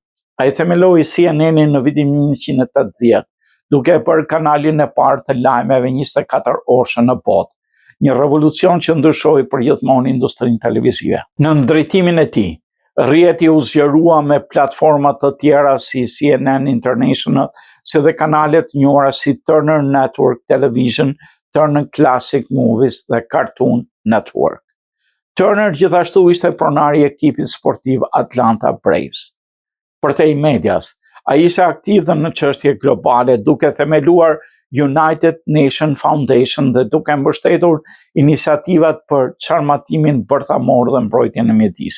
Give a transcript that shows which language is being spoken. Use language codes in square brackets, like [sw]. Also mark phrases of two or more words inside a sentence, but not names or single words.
[sq] Ai themeloi CNN-in në vitin 1980, duke bërë kanalin e parë të lajmeve 24 orëshe në botë, një revolucion që ndryshoi përgjithmonë industrinë televizive. Në drejtimin e tij, rrjeti u zgjerua me platforma të tjera si CNN International, si dhe kanalet njohura si Turner Network Television, Turner Classic Movies dhe Cartoon Network. Turner gjithashtu ishte pronari i ekipit sportiv Atlanta Braves. Përtej medias, ai ishte aktiv dhe në çështje globale duke themeluar United Nation Foundation dhe duke mbështetur iniciativat për çarmatimin bërthamor dhe mbrojtjen e mjedisit.